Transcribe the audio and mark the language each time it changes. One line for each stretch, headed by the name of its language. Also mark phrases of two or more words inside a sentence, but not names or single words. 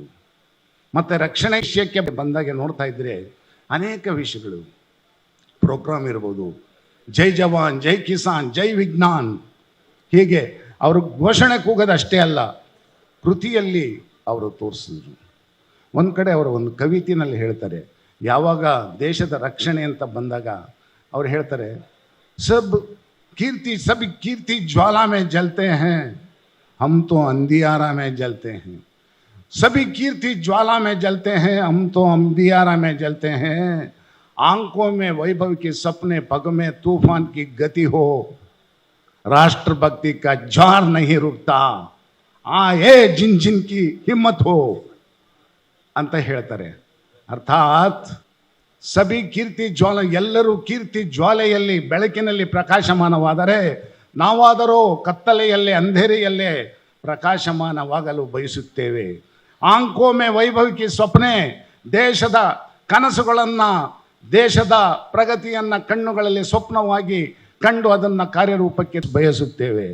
Kannada: ಮತ್ತು ರಕ್ಷಣೆ ವಿಷಯಕ್ಕೆ ಬಂದಾಗ ನೋಡ್ತಾ ಇದ್ದರೆ ಅನೇಕ ವಿಷಯಗಳು, ಪ್ರೋಗ್ರಾಮ್ ಇರ್ಬೋದು,
Hindi: जय जवान, जय किसान, जय विज्ञान,
Kannada: ಹೀಗೆ ಅವರು ಘೋಷಣೆ ಕೂಗೋದಷ್ಟೇ ಅಲ್ಲ, ಕೃತಿಯಲ್ಲಿ ಅವರು ತೋರಿಸಿದ್ರು. ಒಂದು ಕಡೆ ಅವರು ಒಂದು ಕವಿತೆಯಲ್ಲಿ ಹೇಳ್ತಾರೆ, ಯಾವಾಗ ದೇಶದ ರಕ್ಷಣೆ ಅಂತ ಬಂದಾಗ ಅವ್ರು ಹೇಳ್ತಾರೆ,
Hindi: सब कीर्ति ज्वाला में जलते हैं, हम तो अंधियारा में जलते हैं. सभी कीर्ति ज्वाला में जलते हैं, हम तो अंधियारा में जलते हैं. आंखों में वैभव के सपने, पग में तूफान की गति हो, राष्ट्रभक्ति का ज्वार नहीं रुकता, आए जिन जिन की हिम्मत हो
Kannada: ಅಂತ ಹೇಳ್ತಾರೆ. ಅರ್ಥಾತ್
Hindi: सभी कीर्ति ज्वाला,
Kannada: ಎಲ್ಲರೂ ಕೀರ್ತಿ ಜ್ವಾಲೆಯಲ್ಲಿ ಬೆಳಕಿನಲ್ಲಿ ಪ್ರಕಾಶಮಾನವಾದರೆ, ನಾವಾದರೂ ಕತ್ತಲೆಯಲ್ಲೇ ಅಂಧೇರಿಯಲ್ಲೇ ಪ್ರಕಾಶಮಾನವಾಗಲು ಬಯಸುತ್ತೇವೆ.
Hindi: आंखों में वैभविकी स्वप्ने,
Kannada: ದೇಶದ ಕನಸುಗಳನ್ನು, ದೇಶದ ಪ್ರಗತಿಯನ್ನು ಕಣ್ಣುಗಳಲ್ಲಿ ಸ್ವಪ್ನವಾಗಿ ಕಂಡು ಅದನ್ನು ಕಾರ್ಯರೂಪಕ್ಕೆ ಬಯಸುತ್ತೇವೆ.